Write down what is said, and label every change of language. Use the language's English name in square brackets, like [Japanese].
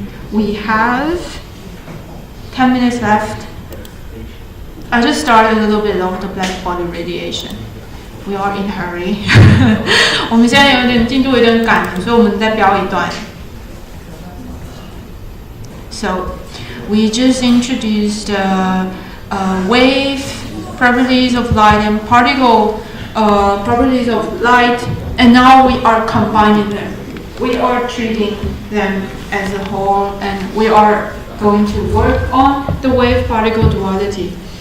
[English] We have 10 minutes left. I just started a little bit of the black body radiation. We are in hurry. [Chinese] 我们现在有点进度有点赶，所以我们再标一段。 [English] So we just introduced wave properties of light and particle properties of light, and now we are combining them. We are treating them as a whole, and we are going to work on the wave-particle duality.